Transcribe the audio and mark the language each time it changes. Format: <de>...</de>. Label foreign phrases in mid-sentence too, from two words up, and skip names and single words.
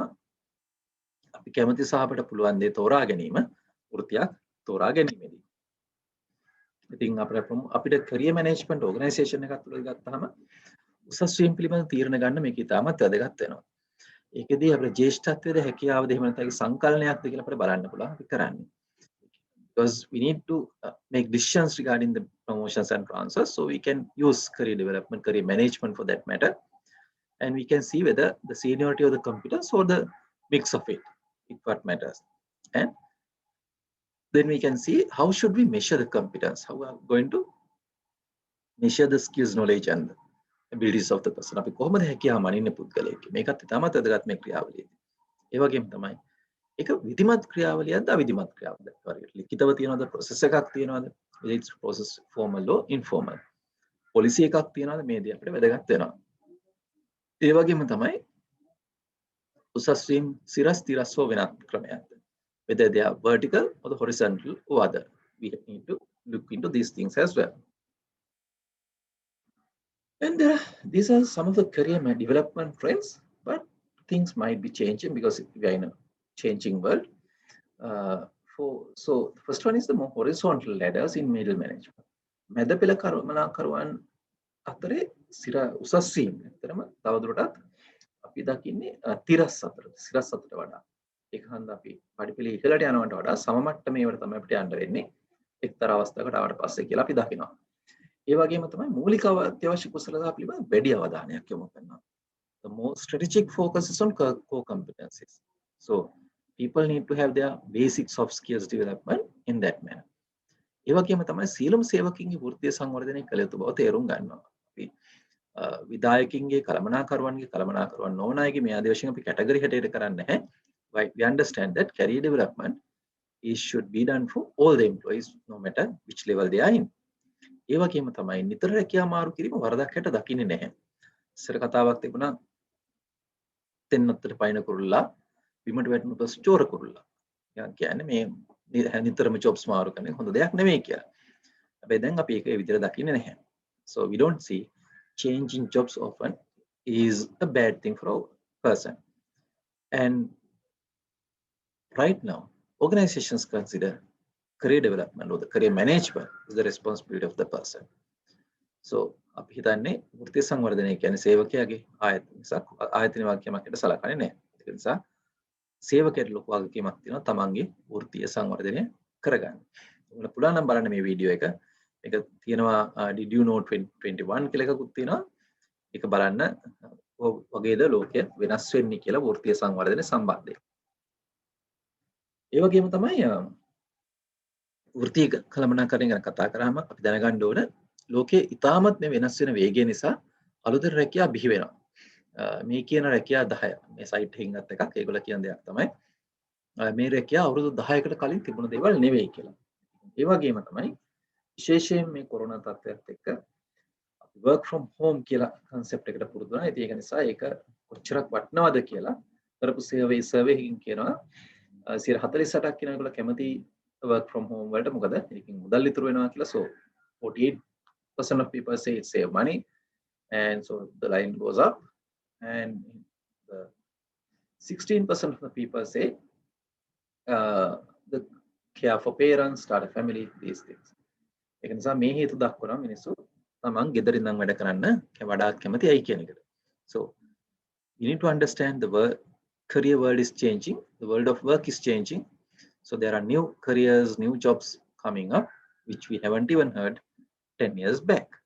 <si>අපි කැමති සහ අපිට පුළුවන් දේ තෝරා ගැනීම වෘත්තියක් තෝරා ගැනීමේදී. ඉතින් අපිට</si> <en>career management organisation</en> <si>එකක් තුළ ගත්තාම උසස් වීම පිළිබඳ තීරණ ගන්න මේක ඉතාමත් වැදගත් වෙනවා. ඒකෙදී අපේ ජ්‍යෙෂ්ඨත්වයේද හැකියාවද එහෙම නැත්නම් සංකල්පනයක්ද කියලා අපිට බලන්න පුළුවන් අපි කරන්නේ.</si> <en>Because we need to make decisions regarding the promotions and transfers, so we can use career development, career management for that matter, and we can see whether the seniority of the competence or the mix of it is what matters. And then we can see how should we measure the competence, how we are going to measure the skills, knowledge and abilities of the person.</en> <si>අපි කොහොමද හැකියාව මනින්නේ පුද්ගලයෙක්. මේකත් ඉතාමත් වැදගත් මේ ක්‍රියාවලියේදී. ඒ වගේම තමයි ඒක විධිමත් ක්‍රියාවලියක්ද අවිධිමත් ක්‍රියාවලියක්ද? හරියට ලිඛිතව තියනවද process එකක් තියනවද?</si> <en>it's process formal or informal.</en> <si>policy එකක් තියනවද? මේ දේ අපිට වැදගත් වෙනවා. ඒ වගේම තමයි උසස් වීම සිරස් තිරස් හෝ වෙනත් ක්‍රමයක්ද?</si> <en>whether they are vertical or the horizontal or other. We need to look into these things as well. And these are some of the career development trends, but things might be changing because we are in a changing world. So the first one is the more horizontal ladders in middle management.</en> <si>මැද පෙළ කළමනාකරුවන් අතරේ උසස් වීම ඇත්තටම තවදුරටත් අපි දකින්නේ තිරස් අතරට වඩා. ඒක හන්ද අපි පඩිපෙළ ඉහළට යනවට වඩා සම මට්ටමේවට තමයි අපිට යන්න වෙන්නේ එක්තරා අවස්ථාවකට ආවට පස්සේ කියලා අපි දකිනවා. ඒ වගේම තමයි මූලික අත්‍යවශ්‍ය කුසලතා පිළිබඳ වැඩි අවධානයක් යොමු කරනවා.</si> <en>The more strategic focus is on core competencies. So people need to have their basic soft skills development in that manner.</en> <si>ඒ වගේම තමයි සීලම් සේවකින්ගේ වෘත්තීය සංවර්ධනය කළ යුතු බව තේරුම් ගන්නවා. අපි විධායකින්ගේ කළමනාකරුවන් නොවන අයගේ මේ ආදී වශයෙන් අපි කැටගරි හැටියට කරන්නේ නැහැ.</si> <en>We understand that career development should be done for all the employees no matter which level they are in.</en> <si>ඒ වගේම තමයි නිතර රැකියා මාරු කිරීම වරදක් හැට දකින්නේ නැහැ. ඉස්සර කතාවක් තිබුණා තෙන්නත්තට පයින් කුරුල්ලා බිමට වැටුණු පස් චෝර කුරුල්ලා. කියන්නේ මේ නිතරම jobs මාරු කරන එක හොඳ දෙයක් නෙමෙයි කියලා. හැබැයි දැන් අපි ඒක ඒ විදිහට දකින්නේ නැහැ.</si> <en>So we don't see changing jobs often is a bad thing for a person. And right now organizations consider career development or the career management is the responsibility of the person.</en> <si>So අපි හිතන්නේ වෘත්තීය සංවර්ධනය කියන්නේ සේවකයාගේ ආයතන වාක්‍යයක් සලකන්නේ නැහැ. ඒක නිසා සේවකයාට ලොකු වගකීමක් තියෙනවා තමන්ගේ වෘත්තීය සංවර්ධනය කරගන්න. ඔයාලා පුළුවන් නම් බලන්න මේ වීඩියෝ එක. මේක තියෙනවා</si> <en>did you know</en> <si>2021 කියලා එකකුත් තියෙනවා. ඒක බලන්න වගේද ලෝකය වෙනස් වෙන්නේ කියලා වෘත්තීය සංවර්ධනය සම්බන්ධයෙන්. ඒ වගේම තමයි වෘත්තීය කළමනාකරණය ගැන කතා කරාම අපි දැනගන්න ඕන ලෝකයේ ඉතාමත් මේ වෙනස් වෙන වේගය නිසා අලුතෙන් රැකියා බිහි වෙනවා. මේ කියන රැකියා 10 මේ සයිට් එකකින් ගත්ත එකක්. ඒගොල්ලෝ කියන දෙයක් තමයි මේ රැකියා අවුරුදු 10කට කලින් තිබුණ දේවල් නෙවෙයි කියලා. ඒ වගේම තමයි විශේෂයෙන් මේ කොරෝනා තත්ත්වයත් එක්ක අපි</si> <en>work from home</en> <si>කියලා concept එකට පුරුදු වුණා. ඉතින් ඒක නිසා ඒක කොච්චරක් වටිනවද කියලා කරපු survey එකකින් කියනවා 48%ක් කියන ඒගොල්ලෝ කැමති</si> <en>work from home</en> <si>වලට. මොකද ඒකෙන් මුදල් ඉතුරු වෙනවා කියලා.</si> <en>So 48% of people say it save money, and so the line goes up, and the 16% of the people say the care for parents, start a family, these things.</en> <si>ඒක නිසා මේ හේතු දක්වනවා මිනිස්සු තමන් ගෙදරින් නම් වැඩ කරන්න වඩාත් කැමතියි කියන එකට.</si> <en>So you need to understand the career world is changing, the world of work is changing. So there are new careers, new jobs coming up which we haven't even heard 10 years back.</en>